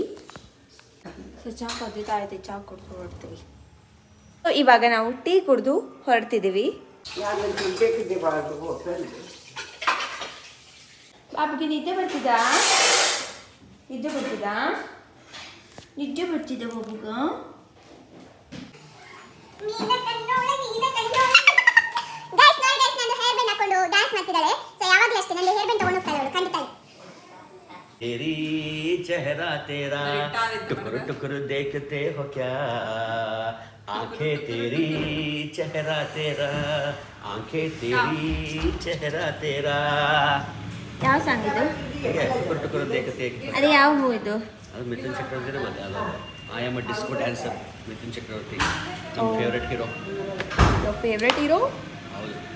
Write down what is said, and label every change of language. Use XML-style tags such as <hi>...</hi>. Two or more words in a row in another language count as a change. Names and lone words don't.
<kn>ಸೊ ಚಾ ಕುಡಿತಾ ಐತೆ, ಚಾ ಕುಡಿದು ಹೊರಡ್ತೀವಿ. ಸೊ ಇವಾಗ ನಾವು ಟೀ ಕುಡಿದು ಹೊರಡ್ತಿದ್ದೀವಿ. ಬಾಬುಗೆ ನಿದ್ದೆ ಬರ್ತಿದ್ದ ಬಾಬುಗ.</kn> <hi>तेरी चेहरा तेरा टुकुर टुकुर देखते हो क्या, आंखें तेरी चेहरा तेरा, आंखें तेरी चेहरा तेरा.</hi> <kn>ಯಾವ ಸಾಂಗ್ ಇದು?</kn> <hi>टुकुर टुकुर देखते.</hi> <kn>ಅದು ಯಾವ ಹೂ ಇದು? ಅದು ಮಿಥುನ್ ಚಕ್ರವರ್ತಿ. ಮತ್ತೆ ಅದು ಐ ಆಮ್ ಅ ಡಿಸ್ಕೋ ಡ್ಯಾನ್ಸರ್. ಮಿಥುನ್ ಚಕ್ರವರ್ತಿ ನಮ್ಮ</kn> <en>favourite hero. favourite hero?</en> <kn>ಹೌದು.</kn>